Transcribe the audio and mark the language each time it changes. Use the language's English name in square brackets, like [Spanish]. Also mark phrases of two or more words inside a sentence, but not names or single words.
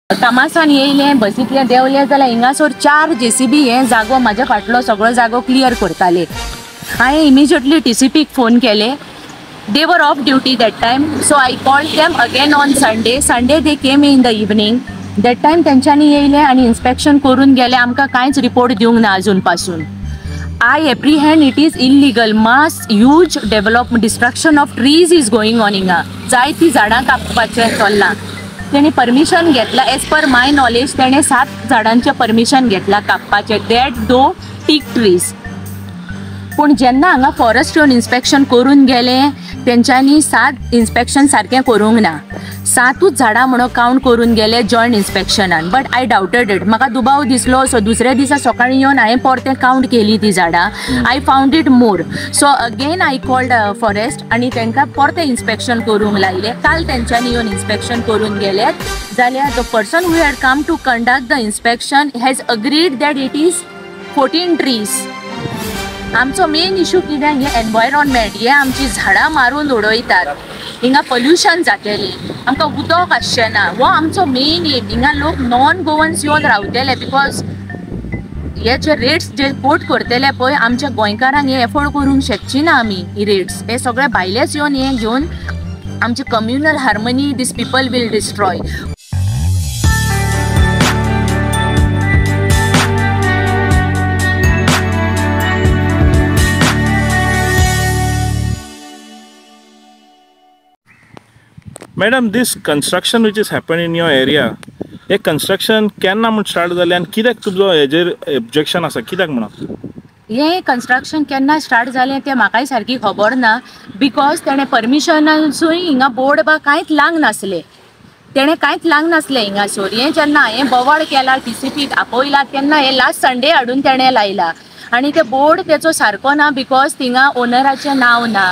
[Konkani] कामासान येयले बसींतले देवले जाल्यार हिंगासोर 4 JCB हे जागो म्हाज्या फाटलो सगळो जागो क्लियर करताले। हांवें इमिजिएटली TCPक फोन केले। [English] They were off duty that time, so I called them again on Sunday. Sunday they came in the evening. That time [Konkani] तेंच्यांनी येयले आणि इन्स्पेक्शन करून गेले। आमकां कांयच रिपोर्ट दिवंक ना अजून पासून। [English] I apprehend it is illegal. Mass huge development destruction of trees is going on हिंगा। [Konkani] जायती झाडां कापपाचें चल्लां। तेणी परमिशन घेतला [English] as per my knowledge [Konkani] तेणे 7 झाडांचे परमिशन घेतला कापपाचे [English] that two teak trees. [Konkani] पण जेन्ना हांगा फॉरेस्ट येवन इन्स्पेक्शन करून गेले तेंच्यांनी 7 इन्स्पेक्शन सारकें करूंक ना। 7च झाडां म्हणून काउंट करून गेले जॉयंट इन्स्पेक्शनान। [English] but I doubted it. [Konkani] म्हाका दुबाव दिसलो सो दुसऱ्या दिसा सकाळीं येवन हांवें परतें काउंट केली ती झाडां। [English] I found it more. So again I called forest [Konkani] आनी तांकां परतें इन्स्पेक्शन करूंक लायलें। काल तेंच्यांनी येवन इन्स्पेक्शन करून गेलेत जाल्यार [English] the person who had come to conduct the inspection has agreed that it is 14 trees. [Konkani] आमचो [English] main issue [Konkani] कितें हे एनवायरॉन्मेंट हे आमची झाडां मारून उडयतात। हिंगा पोल्युशन जातलें आमकां उदक आसचें ना हो आमचो [English] main aim. [Konkani] हिंगा लोक [English] non Goans [Konkani] येवन रावतले बिकॉज हे जे रेट्स जे कोट करतले पळय आमच्या गोंयकारांक हे एफोर्ड करूंक शकची ना आमी ही रेट्स। हे सगळे भायलेच येवन हे घेवन आमची [English] communal harmony these people will destroy. Madam, this construction which is happening in your area, [Konkani] हे construction केन्ना म्हूण स्टार्ट जालें आनी कित्याक तुजो हेजेर ऑब्जेक्शन आसा कित्याक म्हणून? हे कंस्ट्रक्शन केन्ना स्टार्ट जालें तें म्हाकाय सारकी खबर ना बिकॉज तेणें परमिशनासूय हिंगा बोर्ड बा कांयच लावंक नासले। तेणें कांयच लावंक नासलें हिंगासोर। हें जेन्ना हांवें बोवाळ केला TCPक आपयला तेन्ना हे [English] last Sunday [Konkani] हाडून तेणें लायला आनी ते बोर्ड तेचो सारको ना बिकॉज थिंगा ओनराचें नांव ना।